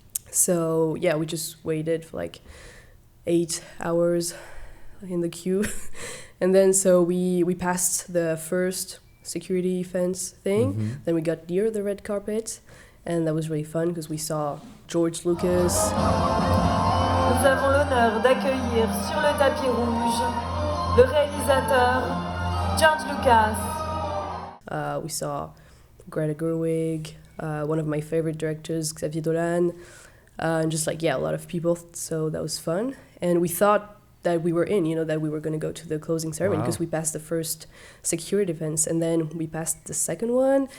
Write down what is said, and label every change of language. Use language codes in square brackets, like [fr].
[en] So, we just waited for 8 hours in the queue. And then so we passed the first security fence thing. Then we got near the red carpet. And that was really fun because we saw George Lucas. [fr] Nous avons l'honneur d'accueillir sur le tapis rouge le réalisateur George Lucas. [en] We saw Greta Gerwig, one of my favorite directors, Xavier Dolan, and just a lot of people. So that was fun. And we thought that we were in, that we were going to go to the closing ceremony because we passed the first security fence and then we passed the second one.